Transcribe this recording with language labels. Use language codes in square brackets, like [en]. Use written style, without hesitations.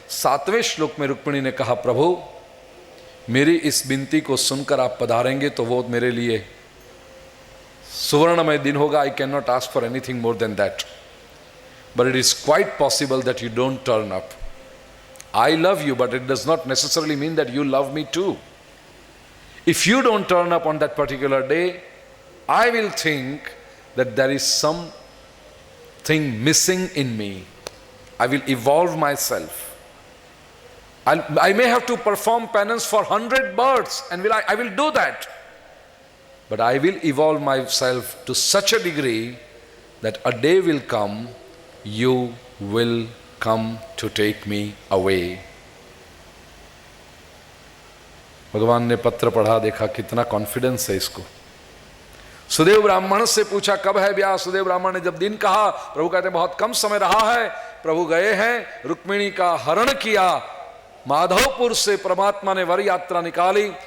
[hi] 7वें श्लोक में रुक्मिणी ने कहा, प्रभु मेरी इस विनती को सुनकर आप पधारेंगे तो वो मेरे लिए सुवर्णमय दिन होगा। [en] I can not ask for anything more than that, but it is quite possible that you don't turn up. I love you, but it does not necessarily mean that you love me too. If you don't turn up on that particular day, I will think that there is something missing in me. I will evolve myself. I may have to perform penance for 100 births, and I will do that. But I will evolve myself to such a degree that a day will come, you will come to take me away। [hi] भगवान ने पत्र पढ़ा, देखा कितना confidence है इसको। सुदेव ब्राह्मण से पूछा कब है ब्याह, सुदेव ब्राह्मण ने जब दिन कहा, प्रभु कहते बहुत कम समय रहा है। प्रभु गए हैं, रुक्मिणी का हरण किया, माधवपुर से परमात्मा ने वर यात्रा निकाली।